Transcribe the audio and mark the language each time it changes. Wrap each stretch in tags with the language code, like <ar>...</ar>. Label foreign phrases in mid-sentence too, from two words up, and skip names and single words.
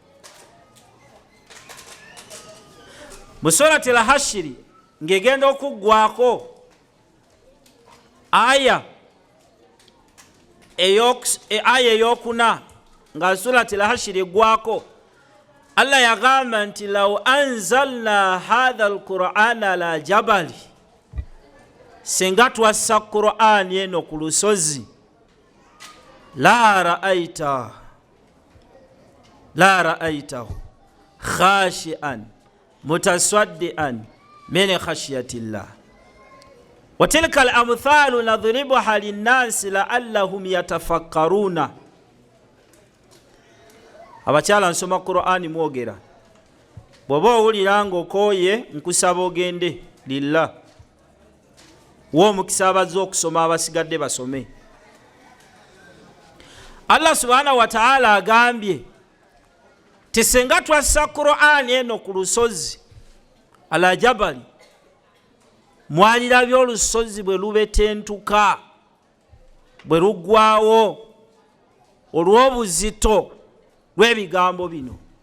<lg>Mu</lg> <ar>سورة الحشر</ar> <lg>ngegenda okuggwako aya eyokuna, nga</lg> <ar>سورة الحشر</ar> <lg>eggwako, Allah yagamba nti</lg> <ar>لو أنزلنا هذا القرآن على جبل,</ar> <lg>singa twassa Qur'ani eno ku lusozi,</lg> <ar>لرأيته خاشعا متصدعا من خشية الله وتلك الأمثال نضربها للناس لعلهم يتفكرون.</ar> <lg>Abakyala nsoma Qur'ani mwogera, bw'oba owulira ng'okooye nkusaba ogende lillah, w'omukisa abazze okusoma abasigadde basome. Allah</lg> <ar>سبحانه وتعالى</ar> <lg>agambye tisenga twassa Qur'ani eno ku lusozi</lg> <ar>على جبل,</ar> <lg>mwalirabye olusozi bwe lubetentuka, bwe luggwawo olw'obuzito lw'ebigambo bino.</lg>